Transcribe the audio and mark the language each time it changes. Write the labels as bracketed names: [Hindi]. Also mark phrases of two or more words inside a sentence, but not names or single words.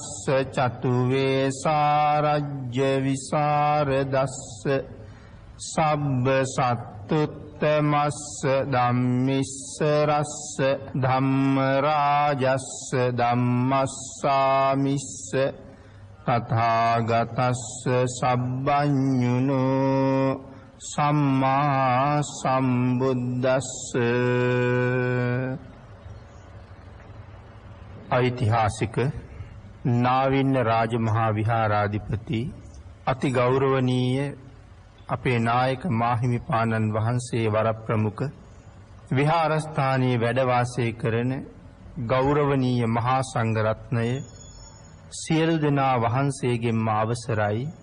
[Pali] චතු වේසාරජ්‍ය විසරදස්ස සබ්බ සත්තුත්තමස්ස ධම්මිස්ස රස්ස ධම්ම රාජස්ස ධම්මස්සාමිස්ස තථාගතස්ස සබ්බඤුනෝ සම්මා සම්බුද්දස්ස. [Sinhala] ඓතිහාසික නාවින්න රාජමහා විහාරාධිපති අති ගෞරවනීය අපේ නායක මාහිමිපාණන් වහන්සේ වරප්‍රමුඛ විහාරස්ථානයේ වැඩ වාසය කරන ගෞරවනීය මහා සංඝරත්නය සියලු දෙනා වහන්සේගෙන්ම අවසරයි